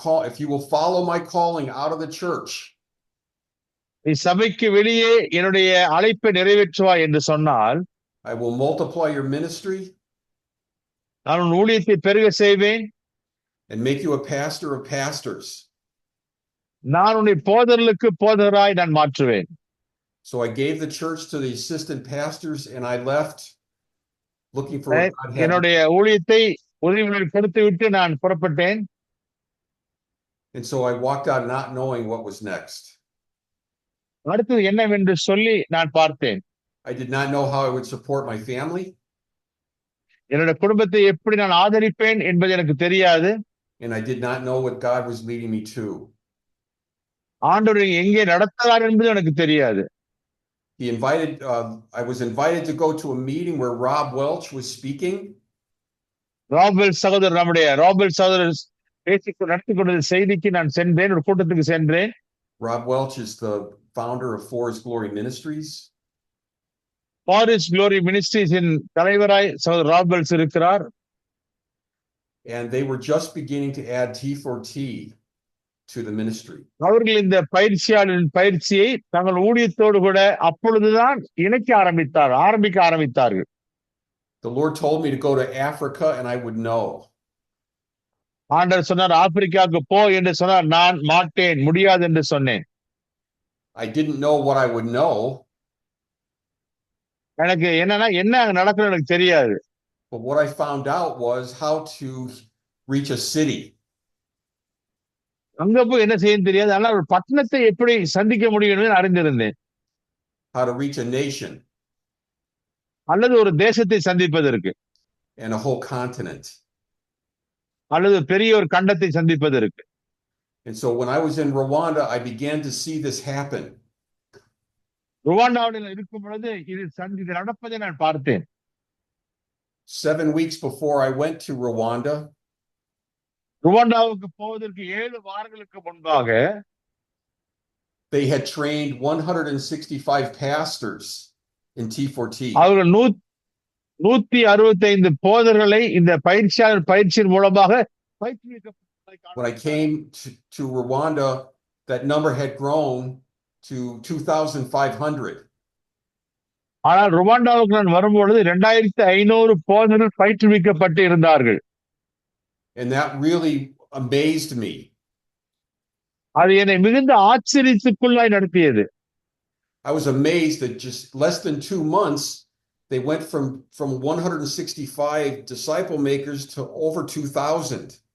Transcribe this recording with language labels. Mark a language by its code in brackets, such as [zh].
[en] If you will follow my calling out of the church. [ta] நீ சபைக்கு வெளியே என்னுடைய அழைப்பை நிறைவேற்றுவாய் என்று சொன்னால், [en] I will multiply your ministry. [ta] நான் உன் ஊழியத்தை பெருக செய்வேன். [en] And make you a pastor of pastors. [ta] நான் உன்னை போதகர்களுக்கு போதகராய் நான் மாற்றுவேன். [en] So I gave the church to the assistant pastors and I left looking for what God had. [ta] என்னுடைய ஊழியத்தை உதவிகளை கொடுத்து விட்டு நான் புறப்பட்டேன். [en] And so I walked out not knowing what was next. [ta] அடுத்து என்னவென்று சொல்லி நான் பார்த்தேன். [en] I did not know how I would support my family. [ta] என்னுடைய குடும்பத்தை எப்படி நான் ஆதரிப்பேன் என்பது எனக்கு தெரியாது. [en] And I did not know what God was leading me to. [ta] ஆண்டவர் எங்கே நடத்துகிறார் என்பது எனக்கு தெரியாது. [en] I was invited to go to a meeting where Rob Welch was speaking. [ta] ராபெல் சகோதரர் பேசிக் நடத்தி கொண்ட செய்திக்கு நான் சென்றேன், ஒரு கூட்டத்துக்கு சென்றேன். [en] Rob Welch is the founder of Forest Glory Ministries. [ta] Forest Glory Ministries இன் தலைவராய் சகோதரர் ராபெல்ஸ் இருக்கிறார். [en] and they were just beginning to add T4T to the ministry. [ta] அவர்கள் இந்த பயிற்சியாளரின் பயிற்சியை தங்கள் ஊழியத்தோடு கூட அப்பொழுதுதான் ஆரம்பிக்க ஆரம்பித்தார்கள். [en] The Lord told me to go to Africa and I would know. [ta] ஆண்டவர் சொன்னார் ஆப்பிரிக்காவுக்கு போ என்று சொன்னார். நான் மாட்டேன், முடியாது என்று சொன்னேன். [en] I didn't know what I would know. [ta] எனக்கு என்ன அங்க நடக்குன்னு எனக்கு தெரியாது. [en] But what I found out was how to reach a city. [ta] அங்க போய் என்ன செய்யணும் தெரியாது. ஆனால் ஒரு பட்டணத்தை எப்படி சந்திக்க முடியும் என்று அறிந்திருந்தேன். [en] How to reach a nation. [ta] அல்லது ஒரு தேசத்தை சந்திப்பதற்கு. [en] And a whole continent. [ta] அல்லது பெரிய ஒரு கண்டத்தை சந்திப்பதற்கு. [en] And so when I was in Rwanda, I began to see this happen. [ta] ருவாண்டாவில் இருக்கும் பொழுது இது நடப்பதை நான் பார்த்தேன். [en] 7 weeks before I went to Rwanda, [ta] ருவாண்டாவுக்கு போவதற்கு 7 வாரங்களுக்கு முன்பாக [en] they had trained 165 pastors in T4T. [ta] அவர்கள் 165 போதகர்களை இந்த பயிற்சியின் மூலமாக பயிற்றுவிக்கப்பட்டார்கள். [en] When I came to Rwanda, that number had grown to 2,500. [ta] ஆனால் ருவாண்டாவுக்கு நான் வரும்பொழுது 2500 போதகர்கள் பயிற்றுவிக்கப்பட்டு இருந்தார்கள். [en] And that really amazed me. [ta] அது என்னை மிகுந்த ஆச்சரியத்துக்குள்ளாய் நடத்தியது. [en] I was amazed that just less than 2 months, they went from 165 disciple makers to over 2,000.